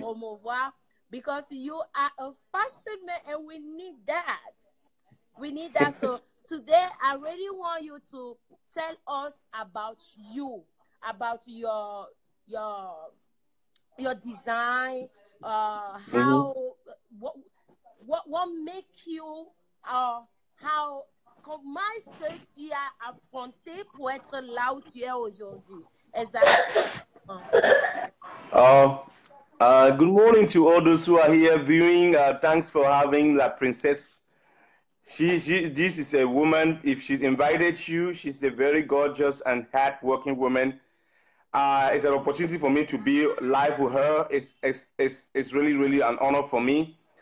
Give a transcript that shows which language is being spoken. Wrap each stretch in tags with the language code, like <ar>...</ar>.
<en>promouvoir because you are a fashion man and we need that. We need that. So today, I really want you to tell us about you, about your your design, Mhm. how what what make you how</en> <fr>comment est-ce que tu as affronté pour être là où tu es aujourd'hui? Exactement.</fr> <en>Uh, Good morning to all those who are here viewing. Thanks for having La Princess. This is a woman. If she invited you, she's a very gorgeous and hard-working woman. It's an opportunity for me to be live with her. It's really, really an honor for me.</en>